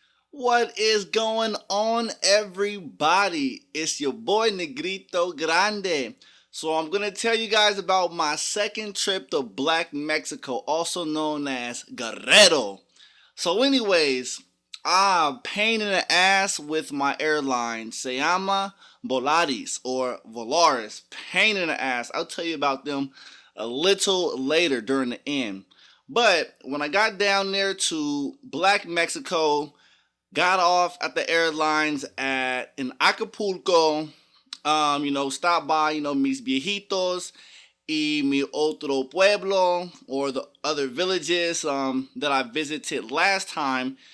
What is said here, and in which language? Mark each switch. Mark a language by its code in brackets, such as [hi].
[en] What is going on, everybody? It's your boy Negrito Grande. So, I'm gonna tell you guys about my second trip to Black Mexico, also known as Guerrero. So, anyways, pain in the ass with my airline. [es] Se llama Volaris or Volaris. [en] Pain in the ass. I'll tell you about them a little later during the end. But when I got down there to Black Mexico, got off at the airlines at in Acapulco. Stopped by, [es] mis viejitos y mi otro pueblo, [en] or the other villages that I visited last time.